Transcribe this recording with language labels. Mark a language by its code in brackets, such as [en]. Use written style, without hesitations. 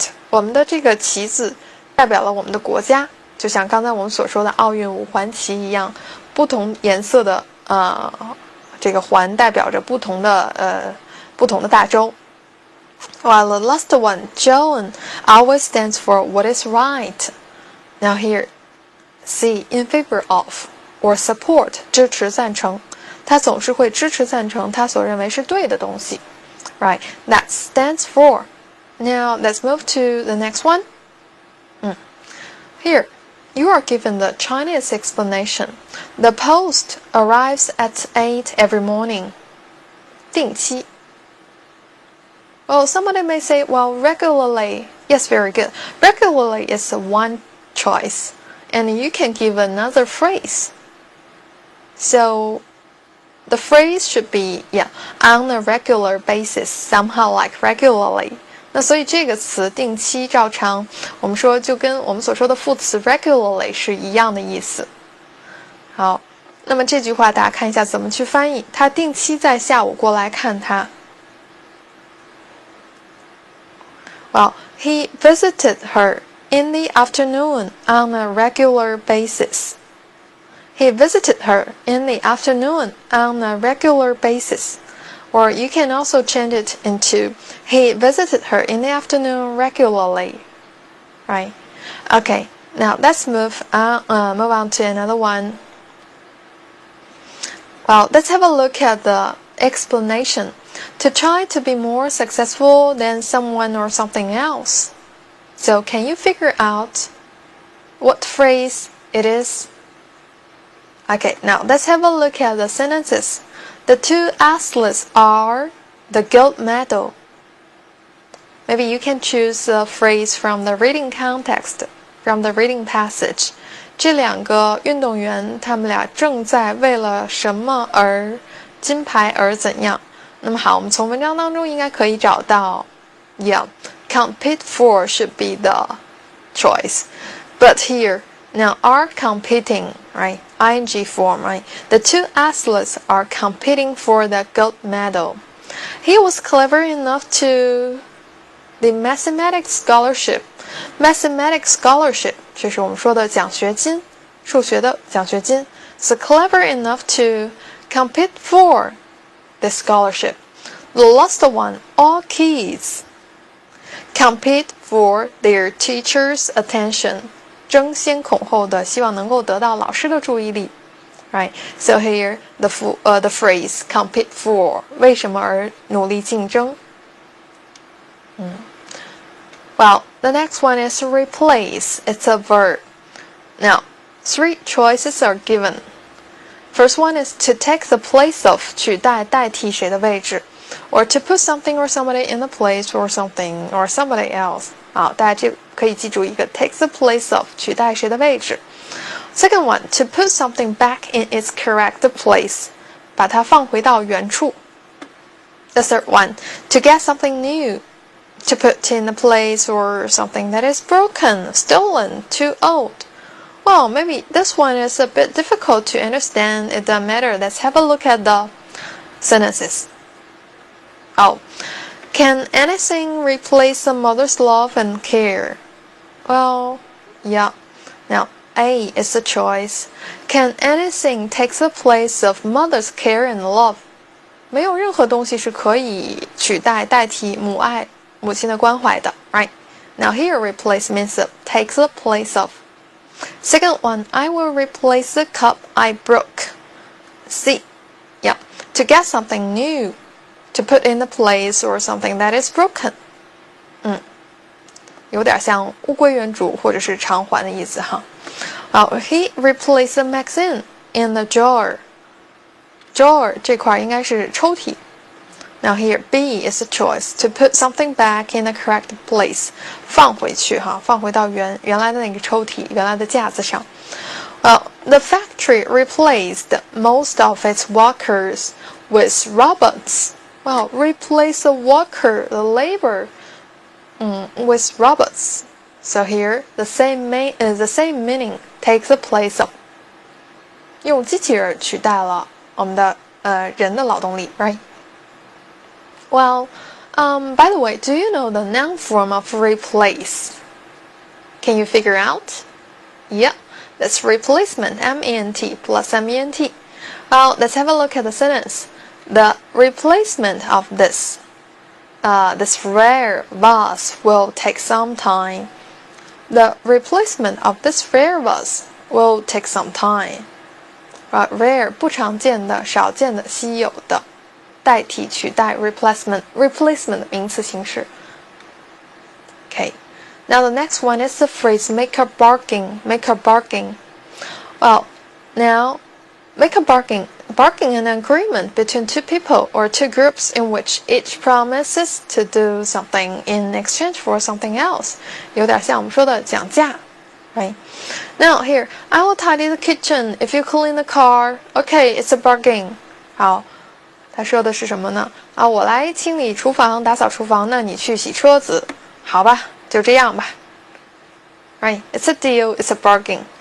[zh] 我们的这个旗子代表了我们的国家，就像刚才我们所说的奥运5环旗一样，不同颜色的这个环代表着不同的大洲。 [en] While the last one, Joan, always stands for what is right. Now here, C, in favor of, or support, [zh] 支持赞成。他总是会支持赞成他所认为是对的东西。 [en] Right, that stands for. Now let's move to the next one. Here, you are given the Chinese explanation. The post arrives at 8 every morning. [zh] 定期。 [en] Well, somebody may say, well, regularly. Yes, very good. Regularly is one choice. And you can give another phrase. So, the phrase should be, on a regular basis, somehow like regularly. [zh] 那所以这个词定期照常，我们说就跟我们所说的副词 regularly 是一样的意思。好，那么这句话大家看一下怎么去翻译。他定期在下午过来看他。 [en] Well, he visited her in the afternoon on a regular basis. He visited her in the afternoon on a regular basis. Or you can also change it into he visited her in the afternoon regularly. Right? Okay, now let's move on to another one. Well, let's have a look at the explanation. To try to be more successful than someone or something else. So can you figure out what phrase it is? Okay, now let's have a look at the sentences. The two athletes are the gold medal. Maybe you can choose a phrase from the reading context, from the reading passage. [zh] 这两个运动员，他们俩正在为了什么而金牌而怎样？那么好，我们从文章当中应该可以找到 [en] compete for should be the choice. But here, now are competing, right? ing form, right? The two athletes are competing for the gold medal. He was clever enough to the mathematics scholarship. Mathematics scholarship [zh] 这是我们说的奖学金，数学的奖学金。 [en] So clever enough to compete for the scholarship. The last one, all kids compete for their teacher's attention. [zh] 争先恐后的希望能够得到老师的注意力。 [en] Right? So here the phrase compete for [zh] 为什么而努力竞争？ [en] Well, the next one is replace. It's a verb. Now, 3 choices are given. First one is to take the place of [zh] 取代代替谁的位置 [en] or to put something or somebody in the place or something or somebody else. [zh] 好，大家这可以记住一个 [en] take the place of [zh] 取代谁的位置。 [en] Second one, to put something back in its correct place. [zh] 把它放回到原处。 [en] The third one, to get something new. To put in a place or something that is broken, stolen, too old. Well, maybe this one is a bit difficult to understand. It doesn't matter. Let's have a look at the sentences. Oh, can anything replace a mother's love and care? Well, yeah. Now, A is the choice. Can anything take the place of mother's care and love? [zh] 没有任何东西是可以取代、代替母爱、母亲的关怀的 right? [en] Now here replace means take the place of. Second one, I will replace the cup I broke. C, yeah, to get something new, to put in the place or something that is broken. [zh] 有点像物归原主或者是偿还的意思哈。 [en] He replaced the magazine in the drawer. [zh] Drawer 这块应该是抽屉。 [en] Now here, B is the choice, to put something back in the correct place. [zh] 放回去哈，放回到原来的那个抽屉，原来的架子上。 [en] The factory replaced most of its workers with robots. Well, replace the worker, the labor, with robots. So here, the same meaning takes the place of. [zh] 用机器人取代了我们的人的劳动力 right? [en] Well, by the way, do you know the noun form of replace? Can you figure out? Yeah, that's replacement, M-E-N-T plus M-E-N-T. Well, let's have a look at the sentence. The replacement of this. this rare vase will take some time. The replacement of this rare vase will take some time. [zh] Rare 不常见的、少见的、稀有的，代替、取代 replacement 的名词形式。 [en] Okay. Now the next one is the phrase make a bargain. Make a bargain. Well, now make a bargain. Bargain an agreement between two people or two groups in which each promises to do something in exchange for something else. [zh] 有点像我们说的讲价 right? [en] Now here, I will tidy the kitchen if you clean the car. Okay, it's a bargain. [zh] 好，他说的是什么呢？我来清理厨房，打扫厨房，那你去洗车子。好吧，就这样吧。 [en] Right? It's a deal. It's a bargain.